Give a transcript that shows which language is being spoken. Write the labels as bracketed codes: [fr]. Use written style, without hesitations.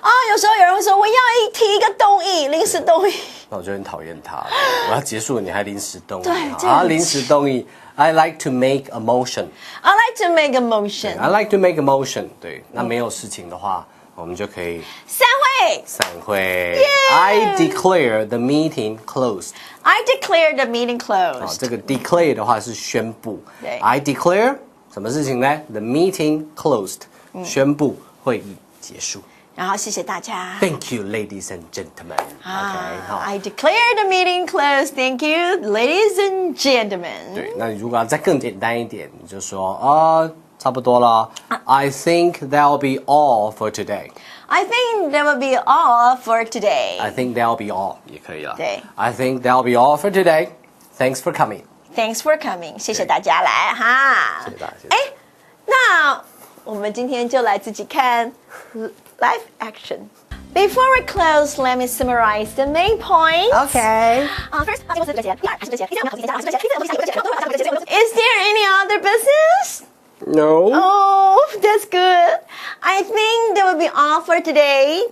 [zh] 有时候有人会说我要提一个动议，临时动议。那我就很讨厌他了。我要结束了，你还临时动议？对，临时动议。 [en] I like to make a motion. I like to make a motion. I like to make a motion. [zh] 对，那没有事情的话，我们就可以散会。 [en] I declare the meeting closed. I declare the meeting closed. [zh] 这个 declare 的话是宣布。对 [en] I declare [zh] 什么事情呢 [en] ？The meeting closed. [zh] 宣布会议结束。然后谢谢大家。 [en] Thank you, ladies and gentlemen. I declare the meeting closed. Thank you, ladies and gentlemen. [zh] 对，那如果要再更简单一点，你就说差不多了。 [en] I think that'll be all for today. I think that will be all for today. I think that'll be all [zh] 也可以了。对 [en] I think that'll be all for today. Thanks for coming. Thanks for coming. [zh] 谢谢大家来哈。谢谢大家。那我们今天就来自己看 [en] live action. Before we close, let me summarize the main points. Okay. First, is there any other business? No. Oh, that's good. I think that will be all for today.